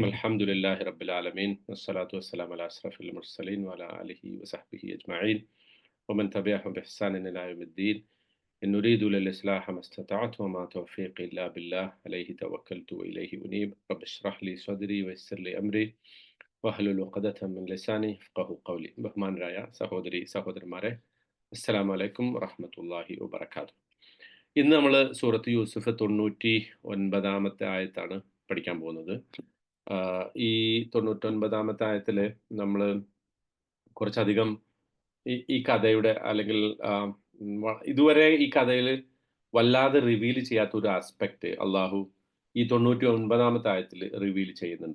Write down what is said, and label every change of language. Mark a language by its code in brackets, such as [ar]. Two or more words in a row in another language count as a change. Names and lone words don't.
[ar] الحمد لله رب العالمين والصلاة والسلام على أشرف المرسلين وعلى آله وصحبه أجمعين ومن تبعهم بإحسان إلى يوم الدين. إن نريد للإصلاح ما استطعت وما توفيقي إلا بالله عليه توكلت وإليه أنيب. رب اشرح لي صدري ويسر لي أمري واحلل عقدة من لساني يفقهوا قولي. [ml] ബഹുമാനരായ സഹോദരന്മാരെ, [ar] السلام عليكم ورحمة الله وبركاته. [ml] ഇന്ന് നമ്മൾ സൂറത്ത് യൂസുഫ് 99-ാമത്തെ ആയത്താണ് പഠിക്കാൻ പോകുന്നത്. ഈ 99-ാമത്തെ ആയത്തിൽ നമ്മൾ കുറച്ചധികം ഈ കഥയുടെ അല്ലെങ്കിൽ ഇതുവരെ ഈ കഥയിൽ വല്ലാതെ റിവീൽ ചെയ്യാത്ത ഒരു ആസ്പെക്ട് അള്ളാഹു ഈ 99-ാമത്തെ ആയത്തിൽ റിവീൽ ചെയ്യുന്നുണ്ട്.